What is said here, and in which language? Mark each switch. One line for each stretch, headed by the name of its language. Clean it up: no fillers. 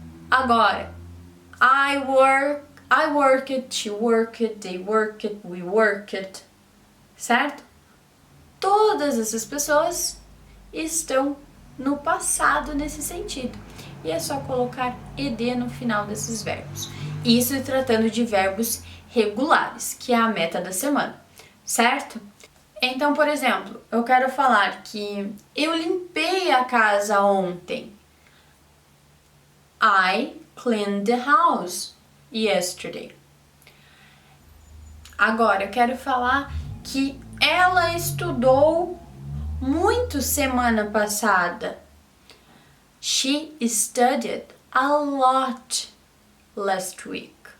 English: Agora, I worked, she worked, they worked, we worked, certo?
Portuguese: Todas essas pessoas estão no passado nesse sentido. E é só colocar ed no final desses verbos. Isso tratando de verbos regulares, que é a meta da semana, certo? Então, por exemplo, eu quero falar que eu limpei a casa ontem.
English: I cleaned the house yesterday.
Portuguese: Agora, eu quero falar que ela estudou muito semana passada.
English: She studied a lot last week.